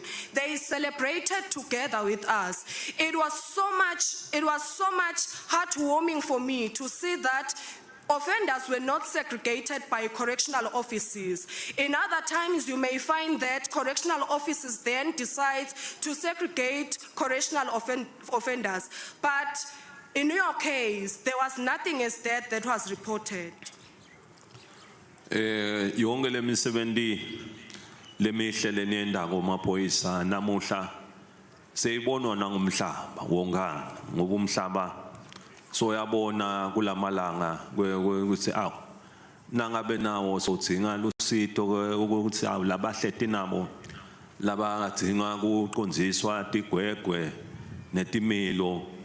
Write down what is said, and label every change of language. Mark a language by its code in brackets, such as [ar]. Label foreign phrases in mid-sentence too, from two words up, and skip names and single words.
[en] They celebrated together with us. It was so much heartwarming for me to see that offenders were not segregated by correctional offices. In other times, you may find that correctional offices then decide to segregate correctional offenders. But in your case, there was nothing as that was reported. [ss] Yonke lemisebenzi lemihle leniyendako maphoyisa namuhla seyibonwa nangumhlaba wonkana ngoba umhlaba so yabona kulamalanga ukuthi nangabe nawo sodinga lusito ukuthi labahleti nabo labangadinga kuqondziswa tigwegwe netimilo